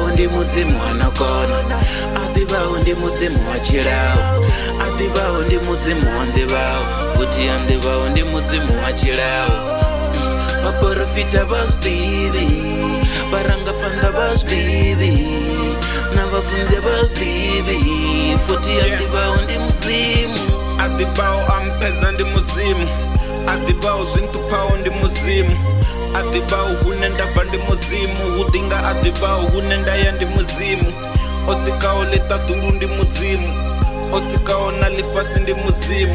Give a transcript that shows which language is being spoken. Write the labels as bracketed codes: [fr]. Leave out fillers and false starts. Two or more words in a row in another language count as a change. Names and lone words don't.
[ve] mudzimu anokona. Adivhaho ndi mudzimu wa tshilao. Adivhaho ndi mudzimu wa ndivhaho. Futhi andivhaho ndi mudzimu wa tshilao. [ts] Vaprofita va swi tivi, varangaphandla va swi tivi, na vafundzi va swi tivi. [ve] Futhi Adivhaho ndi mudzimu. Adivhaho ampheza ndi mudzimu. Adivhaho zwintuphaho ndi mudzimu. Adivhaho hune ndabva ndi mudzimu. Hu dinga Adivhaho hune ndaya ndi mudzimu. Osikaho ḽiṱaḓulu ndi mudzimu. Osikaho na ḽifhasi ndi mudzimu.